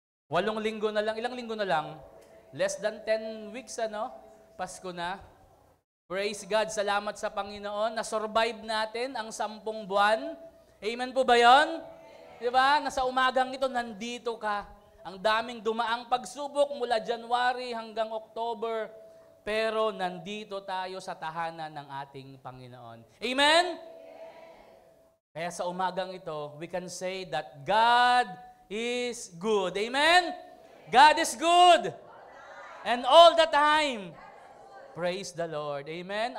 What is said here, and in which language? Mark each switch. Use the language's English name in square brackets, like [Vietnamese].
[Filipino] 8 linggo na lang. Ilang linggo na lang? [English] Less than 10 weeks, [Filipino] ano? Pasko na. Praise God. Salamat sa Panginoon. Na-survive natin ang 10 buwan. Amen po ba yun? Diba? Nasa umagang ito, nandito ka. Ang daming dumaang pagsubok mula January hanggang October. Pero nandito tayo sa tahanan ng ating Panginoon. [English] Amen? [Filipino] Kaya sa umagang ito, [English] we can say that God is good. Amen? God is good. And all the time. Praise the Lord. Amen?